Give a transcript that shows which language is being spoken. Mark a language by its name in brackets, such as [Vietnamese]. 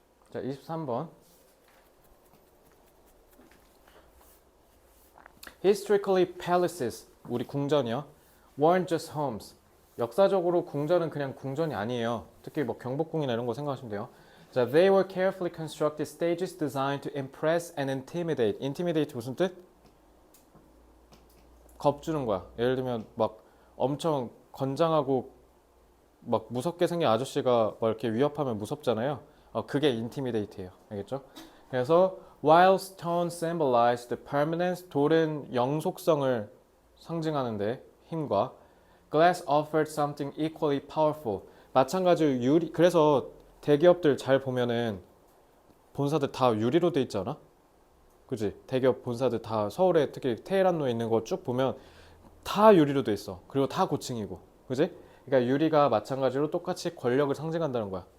[Korean] 자, 23번. [English] Historically palaces, [Korean] 우리 궁전이요. [English] weren't just homes. [Korean] 역사적으로 궁전은 그냥 궁전이 아니에요. 특히 뭐 경복궁이나 이런 거 생각하시면 돼요. [English] 자, they were carefully constructed stages designed to impress and intimidate. [Korean] intimidate 무슨 뜻? 겁주는 거야. 예를 들면 막 엄청 건장하고 막 무섭게 생긴 아저씨가 막 이렇게 위협하면 무섭잖아요. 그게 intimidate예요. 알겠죠? [English] 그래서 while stone symbolized the permanence, [Korean] 돌은 영속성을 상징하는데 힘과 [English] glass offered something equally powerful. [Korean] 마찬가지로 유리. 그래서 대기업들 잘 보면은 본사들 다 유리로 돼 있잖아. 그지? 대기업 본사들 다 서울에 특히 테헤란로에 있는 거 쭉 보면 다 유리로 돼 있어. 그리고 다 고층이고. 그지? 그러니까 유리가 마찬가지로 똑같이 권력을 상징한다는 거야.